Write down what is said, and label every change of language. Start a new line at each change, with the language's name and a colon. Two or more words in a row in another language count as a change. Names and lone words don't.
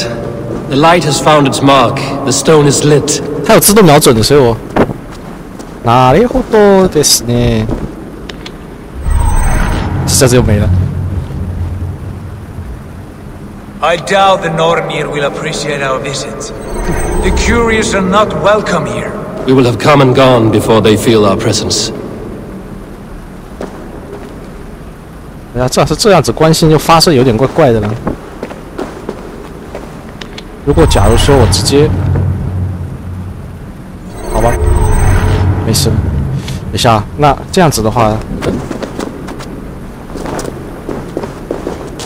English: The light has found its mark. The stone is lit.
Chinese: 它有自动瞄准的，所以我。
Japanese: なるほどですね。
Chinese: 一下子又没了。
English: I doubt the Nornir will appreciate our visit. The curious are not welcome here. We will have come and gone before they feel our presence.
Chinese: 哎呀，这要是这样子关心就发射有点怪怪的了。如果假如说我直接，好吧，没事。等一下，那这样子的话，